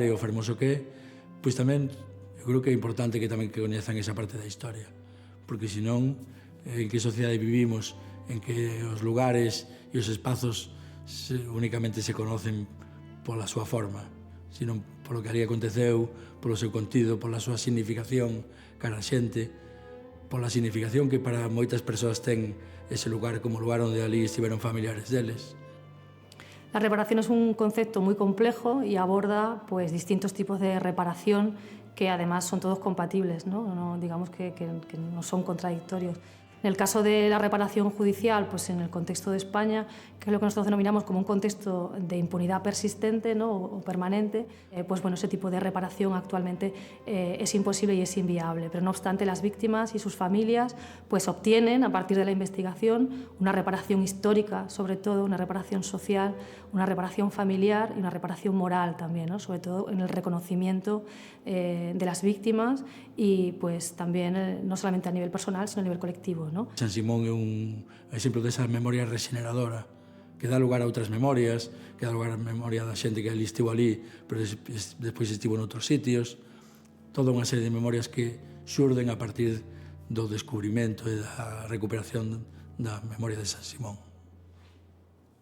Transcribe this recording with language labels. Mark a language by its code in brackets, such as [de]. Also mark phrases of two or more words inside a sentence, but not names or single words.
[gl] e o fermoso que é, pois tamén eu creo que é importante que tamén que coñezan esa parte da historia, porque senón en que sociedade vivimos en que os lugares e os espazos únicamente se conocen pola súa forma, senón polo que ali aconteceu, polo seu contido, pola súa significación cara a xente, pola significación que para moitas persoas ten ese lugar como lugar onde ali estiveron familiares deles. [es] La reparación es un concepto muy complejo y aborda pues, distintos tipos de reparación que además son todos compatibles, ¿no? Digamos que no son contradictorios. En el caso de la reparación judicial, pues en el contexto de España, que es lo que nosotros denominamos como un contexto de impunidad persistente, ¿no? o permanente, pues bueno, ese tipo de reparación actualmente es imposible y es inviable. Pero no obstante, las víctimas y sus familias pues obtienen, a partir de la investigación, una reparación histórica, sobre todo, una reparación social, una reparación familiar y una reparación moral también, ¿no? Sobre todo en el reconocimiento de las víctimas y pues también no solamente a nivel personal, sino a nivel colectivo, ¿no? [gl] San Simón é un exemplo desa memoria regeneradora que dá lugar a outras memorias, que dá lugar a memoria da xente que ali estivo ali, pero despois estivo en outros sitios, toda unha serie de memorias que xurden a partir do descubrimento e da recuperación da memoria de San Simón.